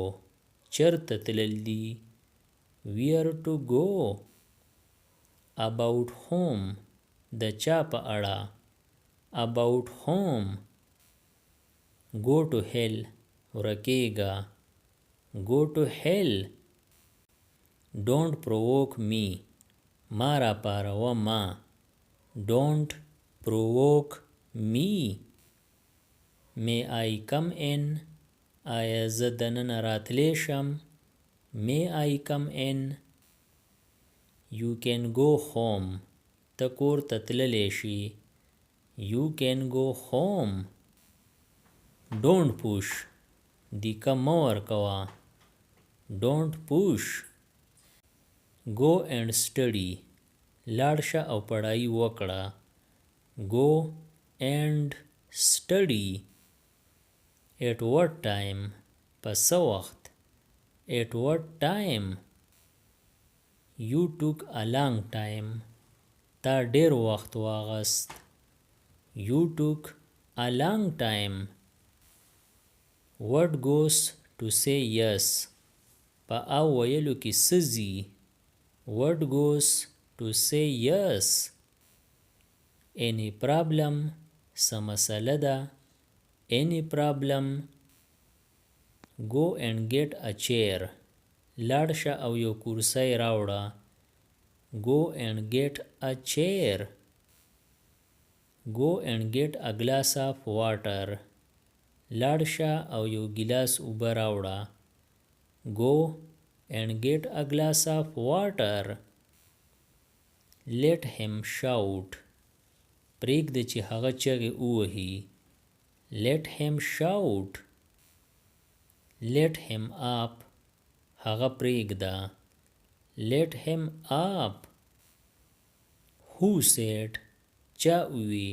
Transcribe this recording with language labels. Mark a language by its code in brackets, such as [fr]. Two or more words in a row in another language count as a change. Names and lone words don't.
[ps] چرته تلل دي. [en] Where to go. About whom. [ps] د چا په اړه. [en] About whom. Go to hell. [ps] ورکیږه. [en] Go to hell. Don't provoke me. [ps] ما را پاروه ما. [en] Don't provoke me. May I come in. [ps] آیا زه دننه راتلی شم؟ [en] May I come in. You can go home. [ps] ته کور ته تللی شي. [en] You can go home. Don't push. [ps] دیکه مه ورکوه. [en] Don't push. Go and study. [ps] لاړ شه او پړهی وکړه. [en] Go and study. At what time. [ps] په څه وخت. [en] At what time. You took a long time. [ps] تا ډېر وخت واغست. [en] You took a long time. What goes to say yes. [ps] په او ویلو کې څه ځي. [en] What goes to say yes. Any problem, [ps] څه مسله ده. [en] Any problem. Go and get a chair. [ps] لاړ شه او یو کرسی راوړه. [en] Go and get a chair. Go and get a glass of water. [ps] لاړ شه او یو ګیلاس اوبه راوړه. [en] Go and get a glass of water. Let him shout. [ps] پرېږده چې هغه چغې ووهي. [en] Let him shout. Let him up. [ps] هغه پرېږده. [en] Let him up. Who said. [ps] چا ووی.